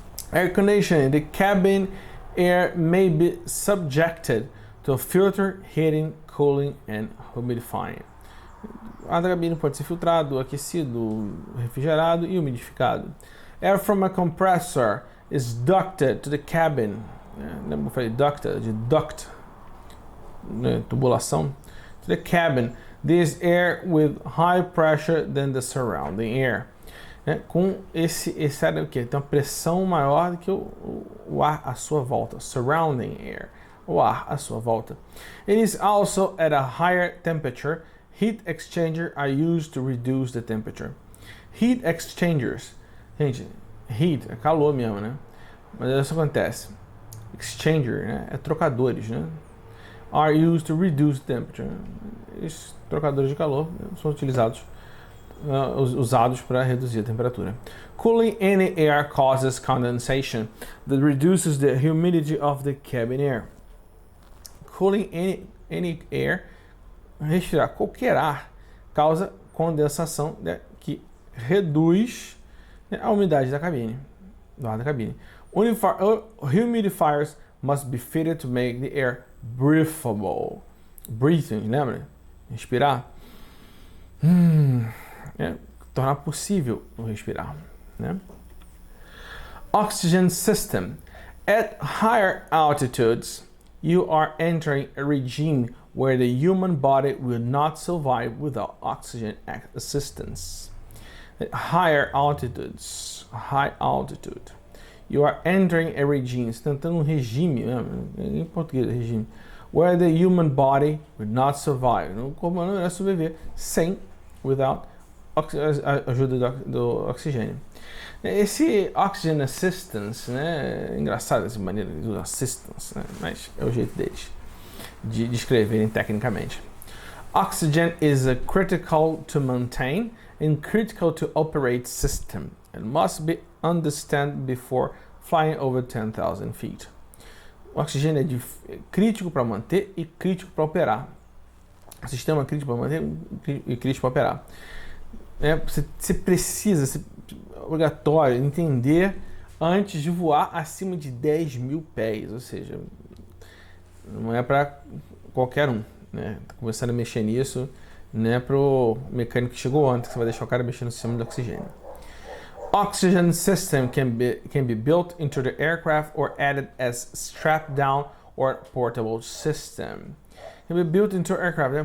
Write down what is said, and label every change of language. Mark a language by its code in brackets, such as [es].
[en] Air conditioning, the cabin air may be subjected to filter, heating, cooling and humidifying. [pt] O ar da cabine pode ser filtrado, aquecido, refrigerado e umidificado. [en] Air from a compressor is ducted to the cabin. [pt] Lembra que eu falei ducted, de duct, né, tubulação. [en] To the cabin. This air with high pressure than the surrounding air. [pt] Com esse ar o quê? Tem uma pressão maior do que o ar à sua volta. [en] Surrounding air. [pt] O ar à sua volta. [en] It is also at a higher temperature. Heat exchangers are used to reduce the temperature. Heat exchangers. [pt] Gente, heat é calor mesmo, né? Mas isso acontece. Exchanger, né? É trocadores, né? [en] Are used to reduce the temperature. [pt] Esses trocadores de calor são utilizados usados para reduzir a temperatura. [en] Cooling any air causes condensation that reduces the humidity of the cabin air. Cooling any air, [pt] respirar qualquer ar, causa condensação, né, que reduz, né, a umidade da cabine, do ar da cabine. [en] Humidifiers must be fitted to make the air breathable. Breathing, [pt] lembra? Respirar. Tornar possível respirar, né? [en] Oxygen system. At higher altitudes, you are entering a regime where the human body will not survive without oxygen assistance. At higher altitudes, high altitude, you are entering a regime. [pt] Você está entrando um regime, em português, regime, [en] where the human body will not survive. [pt] O corpo humano não irá sobreviver sem, without a ajuda do oxigênio. Esse oxygen assistance, né, é engraçado essa maneira de usar assistance, né, mas é o jeito deles de escreverem tecnicamente. [en] Oxygen is critical to maintain and critical to operate system. It must be understood before flying over 10,000 feet. [pt] O oxigênio é crítico para manter e crítico para operar. O sistema crítico para manter e crítico para operar. Você precisa, é obrigatório, entender antes de voar acima de 10 mil pés, ou seja, não é para qualquer um, né? Tá começando a mexer nisso, não é pro mecânico que chegou antes, que você vai deixar o cara mexer no sistema de oxigênio. [en] Oxygen system can be built into the aircraft or added as strap down or portable system. Can be built into aircraft, né?